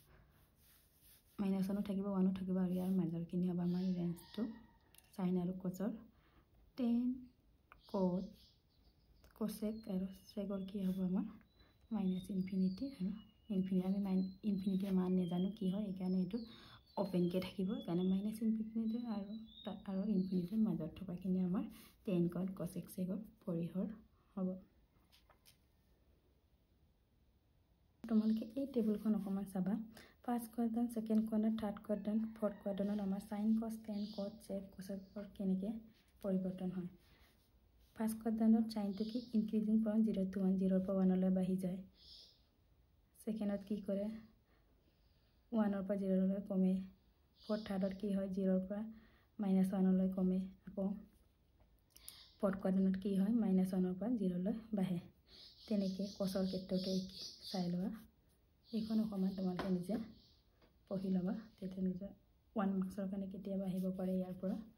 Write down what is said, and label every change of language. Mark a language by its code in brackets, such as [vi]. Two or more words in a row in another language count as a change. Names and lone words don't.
[as] -1 থাকিব 1 থাকিব আৰু ইয়াৰ মাজৰ কিনি হ'ব আমাৰ ৰেঞ্জটো sin আৰু cos ৰ tan cos cosec আৰু sec ৰ কি হ'ব আমাৰ -∞ আৰু ইনফিনিটি আমি ইনফিনিটি মান নেজানো কি হয় এইকাৰণে এটো ওপেন কে থাকিব কাৰণে -∞ আৰু ইনফিনিটিৰ মাজত থকা কিনি আমাৰ tan cos cosec sec ৰ পৰিহৰ হ'ব তোমালোকে এই টেবুলখন অকমান চাবা [en] first quadrant second quadrant third quadrant fourth quadrant [as] আমাৰ sin cos tan cos sec cosec ৰ কেনেকে পৰিৱৰ্তন হয় [en] first quadrant [as] sin টো কি [en] increasing from 0 to 1 [as] 0 পৰা 1 লৈ বাঢ়ি যায় সেকেন্ডত কি কৰে 1 ৰ পৰা 0 লৈ কমে ফৰ্থ থাৰ্ডত কি হয় 0 ৰ পৰা -1 লৈ কমে আকৌ [en] fourth quadrant [as] কি হয় -1 ৰ পৰা 0 লৈ বাঢ়ে তেনেকে cosৰ ক্ষেত্ৰতে চাই লোৱা এইখন অকমান তোমালোকে নিজে পঢ়ি লবা তেতিয়া নিজে 1 মাৰ্কছৰ কাৰণে কেতিয়াবা আহিব পাৰে ইয়াৰ পৰা